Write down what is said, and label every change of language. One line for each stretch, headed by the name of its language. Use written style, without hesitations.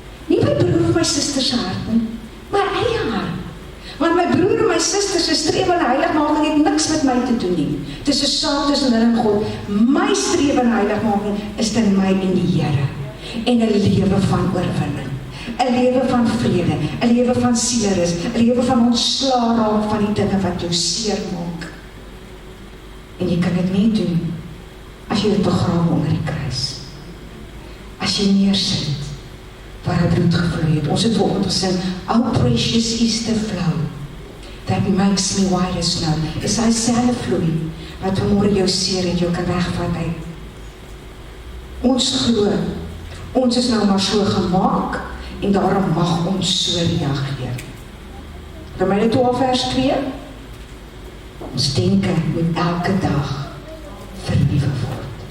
Afrikaans: Nie my broer of my suster se hart nie, my eie hart. Want my broer en my suster se strewe na heiligmaking het niks met my te doen nie. Dit is 'n saak tussen hulle en God. My strewe en heiligmaking is in my en die Here. En 'n lewe van oorwinning. 'n lewe van vrede, 'n lewe van sielerus, 'n lewe van ontslae raak van die dinge wat jou seer maak. En jy kan dit nie doen as jy dit begrawe onder die kruis. As jy neersit waar hy bloed gevloei het. Ons het vanoggend gesing,
English: how precious is the flow that makes me white as snow.
Afrikaans: Is hy selfe vloei wat vanmôre jou seer het, jou kan wegvat uit. Ons glo, ons is nou maar so gemaak en daarom mag ons so reageer. Romeine 12 vers 2. Ons denke moet elke dag vernuwe word.